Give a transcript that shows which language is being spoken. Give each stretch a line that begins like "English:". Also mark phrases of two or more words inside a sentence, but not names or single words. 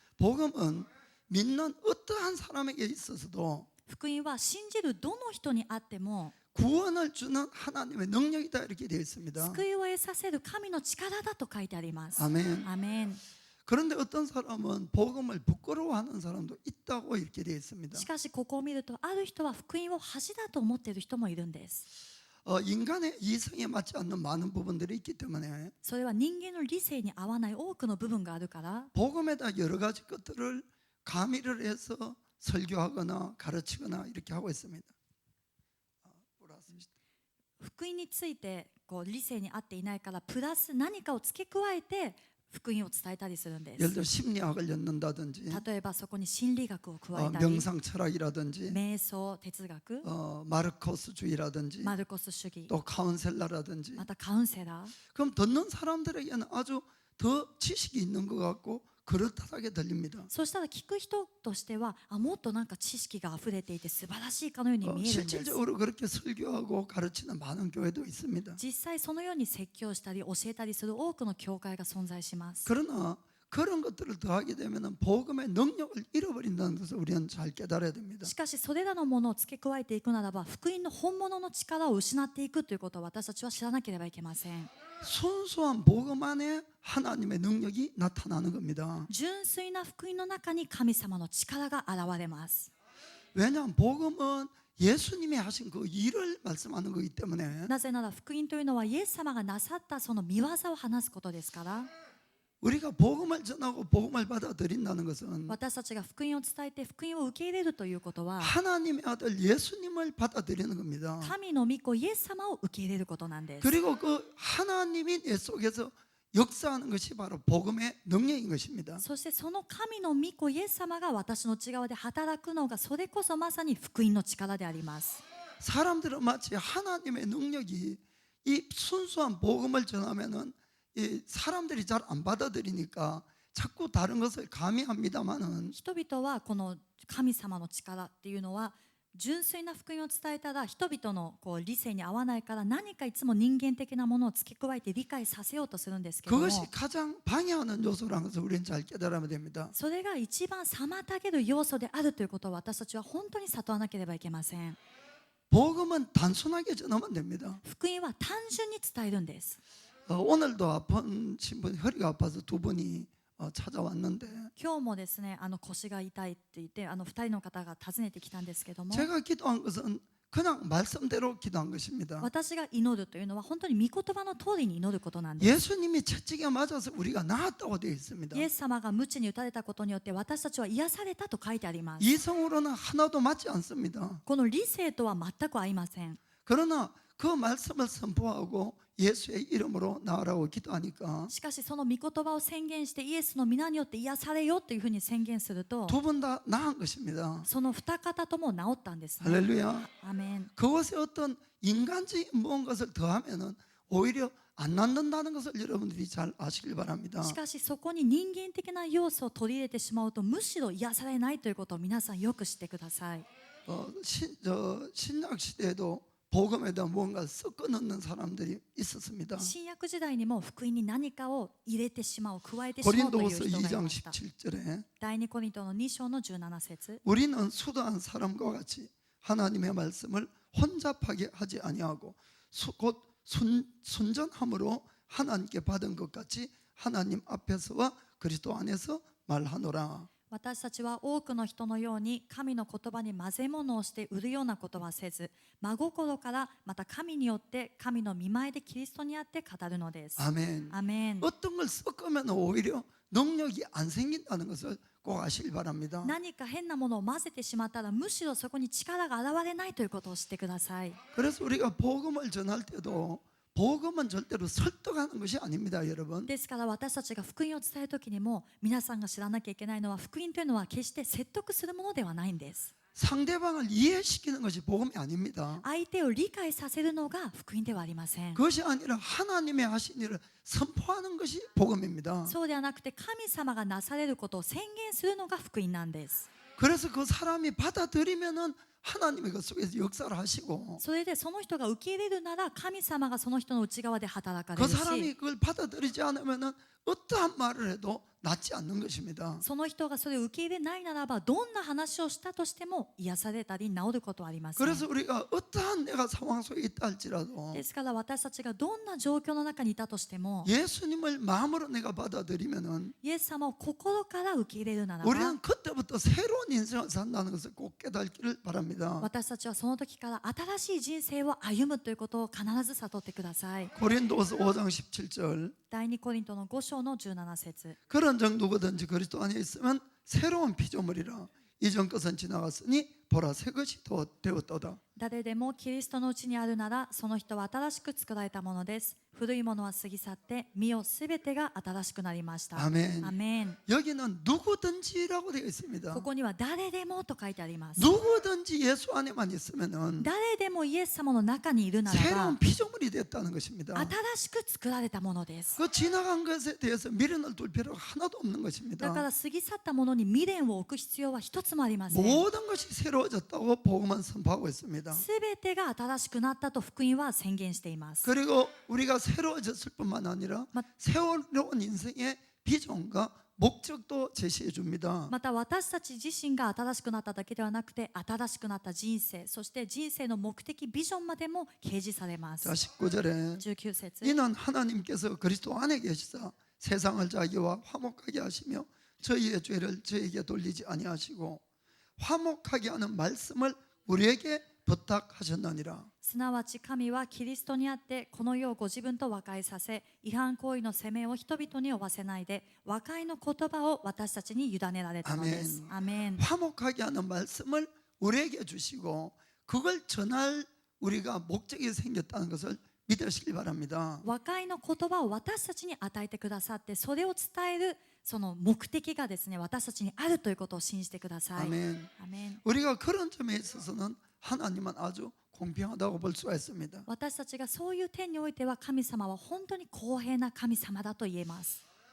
Korean: 복음은 믿는 어떠한 사람에게 있어서도
Japanese: 福音は信じるどの人にあっても
Korean: 구원을 주는 하나님의 능력이다 이렇게 되어 있습니다.
Japanese: 救いを得させる神の力だと書いてあります。
Korean: 아멘.
Japanese: アメン。
Korean: 그런데 어떤 사람은 복음을 부끄러워하는 사람도 있다고 이렇게 되어 있습니다.
Japanese: しかしここを見るとある人は福音を恥だと思っている人もいるんです。
Korean: 인간의 이성에 맞지 않는 많은 부분들이 있기 때문에
Japanese: それは人間の理性に合わない多くの部分があるから
Korean: 복음에다 여러 가지 것들을 가미를 해서 설교하거나 가르치거나 이렇게 하고 있습니다.
Japanese: 福音について理性に合っていないからプラス何かを付け加えて福音を伝えたりするんで
Korean: 예를
Japanese: す。
Korean: 들어 심리학을 엮는다든지
Japanese: 例えばそこに心理学を加えたり
Korean: 명상 철학이라든지
Japanese: 瞑想哲学、
Korean: 마르코스주의라든지
Japanese: マルコス主義、
Korean: 또 카운셀러라든지
Japanese: またカウンセラー、
Korean: 그럼 듣는 사람들에게는 아주 더 지식이 있는 것 같고 그럴듯하게 들립니다.
Japanese: そうしたら聞く人としてはもっとなんか知識があふれていて素晴らしいかのように見えるんです。
Korean: 실질적으로 그렇게 설교하고 가르치는 많은 교회도 있습니다.
Japanese: 実際そのように説教したり教えたりする多くの教会が存在します。
Korean: 그러나 그런 것들을 더하게 되면 복음의 능력을 잃어버린다는 것을 우리는 잘 깨달아야 됩니다.
Japanese: しかしそれらのものを付け加えていくならば福音の本物の力を失っていくということを私たちは知らなければいけません。
Korean: 순수한 복음 안에 하나님의 능력이 나타나는 겁니다.
Japanese: 純粋な福音の中に神様の力が現れます。
Korean: 왜냐하면 복음은 예수님이 하신 그 일을 말씀하는 거기 때문에
Japanese: なぜなら福音というのはイエス様がなさったその御業を話すことですから
Korean: 우리가 복음을 전하고 복음을 받아들인다는 것은
Japanese: 私たちが福音を伝えて福音を受け入れるということは
Korean: 하나님의 아들 예수님을 받아들이는 겁니다.
Japanese: 神の御子イエス様を受け入れることなんです。
Korean: 그리고 그 하나님이 내 속에서 역사하는 것이 바로 복음의 능력인 것입니다.
Japanese: そしてその神の御子イエス様が私の内側で働くのがそれこそまさに福音の力であります。
Korean: 사람들은 마치 하나님의 능력이 이 순수한 복음을 전하면은 이 사람들이 잘 안 받아들이니까 자꾸 다른 것을 가미합니다만은
Japanese: 人々はこの神様の力っていうのは純粋な福音を伝えたら人々のこう理性に合わないから何かいつも人間的なものを付け加えて理解させようとするんですけども
Korean: 그것이 가장 방해하는 요소라는 것을 우리는 잘 깨달으면 됩니다.
Japanese: それが一番妨げる要素であるということを私たちは本当に悟らなければいけません。
Korean: 복음은 단순하게 전하면 됩니다.
Japanese: 福音は単純に伝えるんです。
Korean: 오늘도 아픈 신분 허리가 아파서 두 분이 찾아왔는데
Japanese: 今日もですね腰が痛いって言って2人の方が訪ねてきたんですけども
Korean: 제가 기도한 것은 그냥 말씀대로 기도한 것입니다.
Japanese: 私が祈るというのは本当に御言葉の通りに祈ることなんです。
Korean: 예수님이 채찍에 맞아서 우리가 나았다고 되어 있습니다.
Japanese: イエス様が鞭に打たれたことによって私たちは癒されたと書いてあります。
Korean: 이성으로는 하나도 맞지 않습니다.
Japanese: この理性とは全く合いません。
Korean: 그러나 그 말씀을 선포하고 예수의 이름으로 나으라고 기도하니까
Japanese: しかしその御言葉を宣言してイエスの皆によって癒されよというふうに宣言すると
Korean: 두 분 다 나은 것입니다.
Japanese: その二方とも治ったんですね。
Korean: 할렐루야.
Japanese: アメン。
Korean: 그것에 어떤 인간적인 무언가를 더하면은 오히려 안 낫는다는 것을 여러분들이 잘 아시길 바랍니다.
Japanese: しかしそこに人間的な要素を取り入れてしまうとむしろ癒されないということを皆さんよく知ってください。
Korean: 신약 시대에도 복음에다 뭔가 섞어 넣는 사람들이 있었습니다.
Japanese: 新約時代にも福音に何かを入れてしまう加えてしまうという
Korean: 고린도후서
Japanese: 人がい
Korean: 2장
Japanese: ました。
Korean: 17절에
Japanese: 第2コリントの2章の17節
Korean: 우리는 수도한 사람과 같이 하나님의 말씀을 혼잡하게 하지 아니하고 곧 순전함으로 하나님께 받은 것 같이 하나님 앞에서와 그리스도 안에서 말하노라.
Japanese: 私たちは多くの人のように神の言葉に混ぜ物をして売るようなことはせず真心からまた神によって神の御前でキリストにあって語るのです。
Korean: 아멘.
Japanese: アメン。
Korean: 어떤 걸 섞으면 오히려 능력이 안 생긴다는 것을 꼭 아시길 바랍니다.
Japanese: 何か変なものを混ぜてしまったらむしろそこに力が現れないということを知ってください。
Korean: 그래서 우리가 복음을 전할 때도 복음은 절대로 설득하는 것이 아닙니다, 여러분.
Japanese: ですから私たちが福音を伝えるときにも皆さんが知らなきゃいけないのは福音というのは決して説得するものではないんです。
Korean: 상대방을 이해시키는 것이 복음이 아닙니다.
Japanese: 相手を理解させるのが福音ではありません。
Korean: 그것이 아니라 하나님의 하신 일을 선포하는 것이 복음입니다.
Japanese: そうではなくて神様がなされることを宣言するのが福音なんです。
Korean: 그래서 그 사람이 받아들이면은 하나님이 그 속에서 역사를 하시고
Japanese: それでその人が受け入れるなら神様がその人の内側で働かれ
Korean: 그
Japanese: るし
Korean: 사람이 그걸 받아들이지 않으면은 어떠한 말을 해도 낫지 않는 것입니다.
Japanese: その人がそれを受け入れないならばどんな話をしたとしても癒されたり治ることはありません。
Korean: 그래서 우리가 어떠한 내가 상황 속에 있다 할지라도
Japanese: ですから私たちがどんな状況の中にいたとしても
Korean: 예수님을 마음으로 내가 받아들이면은
Japanese: イエス様を心から受け入れるならば
Korean: 우리는 그때부터 새로운 인생을 산다는 것을 꼭 깨닫기를 바랍니다.
Japanese: 私たちはその時から新しい人生を歩むということを必ず悟ってください。
Korean: 고린도서 5장 17절
Japanese: 第2コリントの5章の17節
Korean: 그런 정도거든지 그리스도 안에 있으면 새로운 피조물이라 이전 것은 지나갔으니 보라 새 것이 되었도다.
Japanese: 誰でもキリストのうちにあるならその人は新しく作られたものです。古いものは過ぎ去って見よすべてが新しくなりました。
Korean: 아멘.
Japanese: アメン。
Korean: 여기는 누구든지라고 되어 있습니다.
Japanese: ここには誰でもと書いてあります。
Korean: 누구든지 예수 안에만 있으면은
Japanese: 誰でもイエス様の中にいるなら
Korean: 새로운
Japanese: ば
Korean: 피조물이 됐다는 것입니다.
Japanese: 新しく作られたものです。
Korean: 그 지나간 것에 대해서 미련을 둘 필요가 하나도 없는
Japanese: だ
Korean: 것입니다.
Japanese: から過ぎ去ったものに未練を置く必要は一つもありません。
Korean: 모든 것이 새로워졌다고 복음은 선포하고 있습니다.
Japanese: すべてが新しくなったと福音は宣言しています。
Korean: 그리고 우리가 새로워졌을 뿐만 아니라 맞- 새로운 인생의 비전과 목적도 제시해 줍니다.
Japanese: また私たち自身が新しくなっただけではなくて新しくなった人生そして人生の目的ビジョンまでも掲示されます。
Korean: 자 19절에
Japanese: 19節
Korean: 이는 하나님께서 그리스도 안에 계시사 세상을 자기와 화목하게 하시며 저희의 죄를 저에게 돌리지 아니하시고 화목하게 하는 말씀을 우리에게 부탁하셨느니라.
Japanese: すなわち神はキリストにあってこの世をご自分と和解させ違反行為の責めを人々に負わせないで和解の言葉を私たちに委ねられたのです。アメン。
Korean: 화목하게 하는 말씀을 우리에게 주시고 그걸 전할 우리가 목적이 생겼다는 것을 믿으시길 바랍니다.
Japanese: 和解の言葉を私たちに与えてくださってそれを伝えるその目的がですね私たちにあるということを信じてください。
Korean: 아멘.
Japanese: アメン。
Korean: 우리가 그런 점에 있어서는 하나님은 아주 공평하다고 볼 수가 있습니다.
Japanese: 私たちがそういう点においては神様は本当に公平な神様だと言えます。